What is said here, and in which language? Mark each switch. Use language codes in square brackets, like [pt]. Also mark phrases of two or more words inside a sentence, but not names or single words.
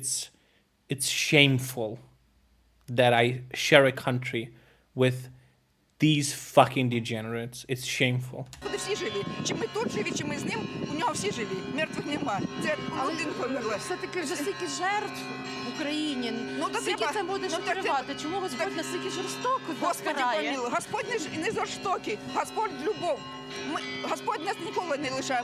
[en] It's shameful that I share a country with these fucking degenerates. It's shameful. [uk] Вони всі живі. Чи ми тут живі, чи ми з ним, у нього всі живі. Мертвих нема. Це один померла. Все-таки вже стільки жертв в Україні. Скільки це буде ще тривати? Чому Господь настільки жорстоко нас Господи карає? помилуй. Господь не жорстокий. Господь любов. Господь нас ніколи не лишає.